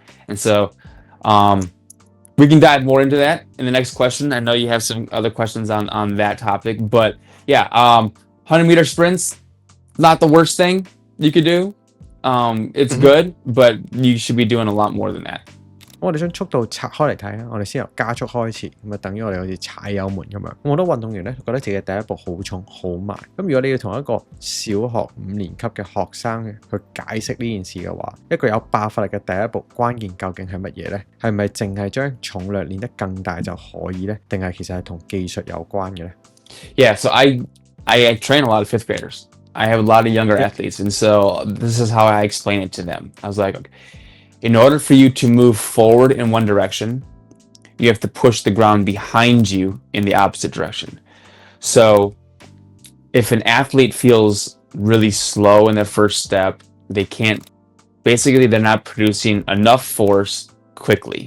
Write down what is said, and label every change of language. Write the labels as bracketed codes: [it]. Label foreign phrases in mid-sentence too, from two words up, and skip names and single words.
[en] And so we can dive more into that in the next question. I know you have some other questions on that topic, but yeah, 100-meter sprints, not the worst thing you could do. It's good, but you should be doing a lot more than that. [yue] 我哋將速度拆開嚟睇啊，我哋先由加速開始，咁啊等於我哋好似踩油門咁樣。好多運動員咧覺得自己嘅第一步好重好慢，咁如果你要同一個小學5年級嘅學生去解釋呢件事嘅話，一個有爆發力嘅第一步關鍵究竟係乜嘢咧？係咪淨係將重量練得更大就可以咧？定係其實係同技術有關嘅咧？ [en] Yeah, so I train a lot of 5th graders. I have a lot of younger athletes, and so this is how I explain it to them. I was like, okay, in order for you to move forward in one direction, you have to push the ground behind you in the opposite direction. So if an athlete feels really slow in their first step, they're not producing enough force quickly.